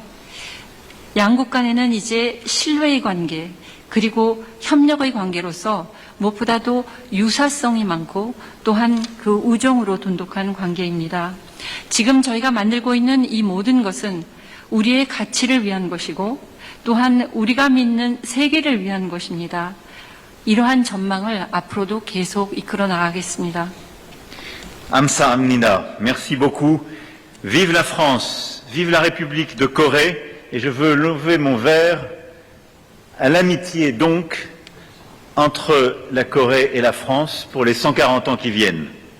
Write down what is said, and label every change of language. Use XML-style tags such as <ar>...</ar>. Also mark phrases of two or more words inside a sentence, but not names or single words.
<ko>양국 간에는 이제 신뢰의 관계, 그리고 협력의 관계로서 무엇보다도 유사성이 많고 또한 그 우정으로 돈독한 관계입니다. 지금 저희가 만들고 있는 이 모든 것은 우리의 가치를 위한 것이고 또한 우리가 믿는 세계를 위한 것입니다. 이러한 전망을 앞으로도 계속 이끌어 나가겠습니다.</ko> <fr>Amsa-amnida, merci beaucoup. Vive la France, vive la République de Corée, et je veux lever mon verre à l'amitié donc entre la Corée et la France pour les 140 ans qui viennent.</fr>